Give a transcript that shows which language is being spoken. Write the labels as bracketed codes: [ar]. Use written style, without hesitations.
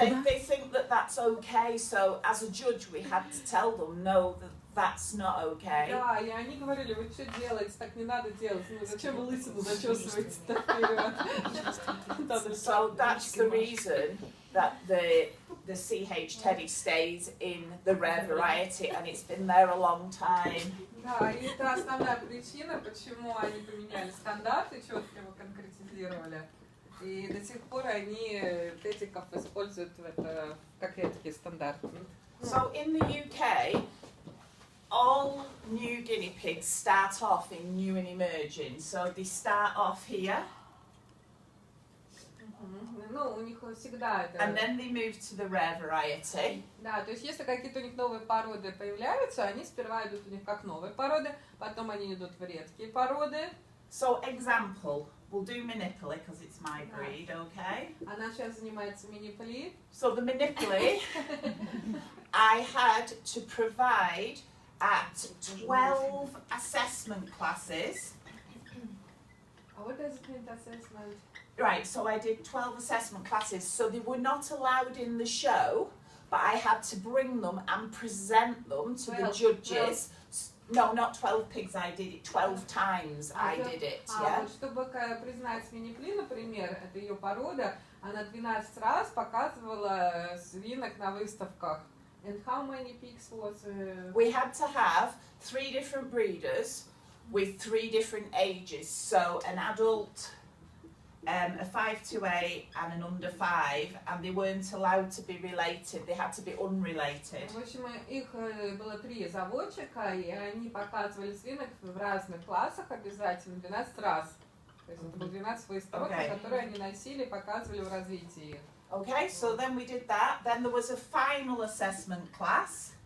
[en] They think that that's okay, so as a judge we had to tell them, no, that's not okay. [ru] Да, и они говорили, вы что делаете, так не надо делать, ну зачем вы лысину зачесываете вперед? [en] So that's the reason that the CH Teddy stays in the rare variety and it's been there a long time. [ru] Да, и это основная причина, почему они поменяли стандарты, четко его конкретизировали. И до сих пор они тедиков используют как редкие стандарты. [en] So in the UK, all new guinea pigs start off in new and emerging. So they start off here. [ru] Ну, у них всегда это... [en] And then they move to the rare variety. [ru] Да, то есть если какие-то у них новые породы появляются, они сперва идут у них как новые породы, потом они идут в редкие породы. [en] So example, we'll do Manipuli because it's my breed, okay? [ru] Она сейчас занимается мини-пли. [en] So the Manipuli, I had to provide at 12 assessment classes. What does it mean, assessment? Right, so I did 12 assessment classes. So they were not allowed in the show, but I had to bring them and present them to the judges. No, not 12 pigs, I did it 12 times. I did it, yeah. [ru] Вот, чтобы признать мини-пли, например, это ее порода, она 12 раз показывала свинок на выставках. [en] And how many pigs was... We had to have 3 different breeders with 3 different ages. So an adult, a 5 to 8 and an under 5, and they weren't allowed to be related, they had to be unrelated. [ru] В общем, их было 3 заводчика, и они показывали свинок в разных классах обязательно 12 раз. То есть это было 12 выставок, которые они носили и показывали в развитии их. [en] Okay, so then we did that. Then there was a final assessment class.